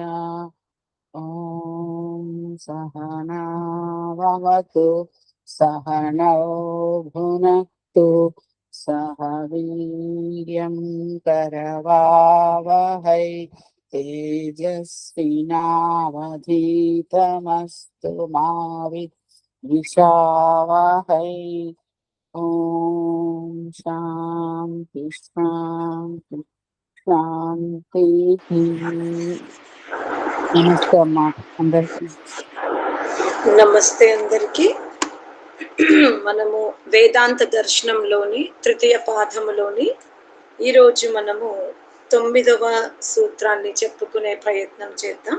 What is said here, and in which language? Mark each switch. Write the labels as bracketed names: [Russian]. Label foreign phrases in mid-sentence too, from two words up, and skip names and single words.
[Sanskrit] ॐ सहना भवतु सहनौ भुनक्तु सह वीर्यं करवावहै तेजस्विनावधीतमस्तु मा विद्विषावहै। ॐ शान्ति शान्ति शान्तिः। [Telugu] నమస్తే అమ్మా అందరికి. నమస్తే అందరికి. మనము వేదాంత దర్శనంలోని తృతీయ పాఠములోని ఈరోజు మనము 9వ సూత్రాన్ని చెప్పుకునే ప్రయత్నం చేద్దాం.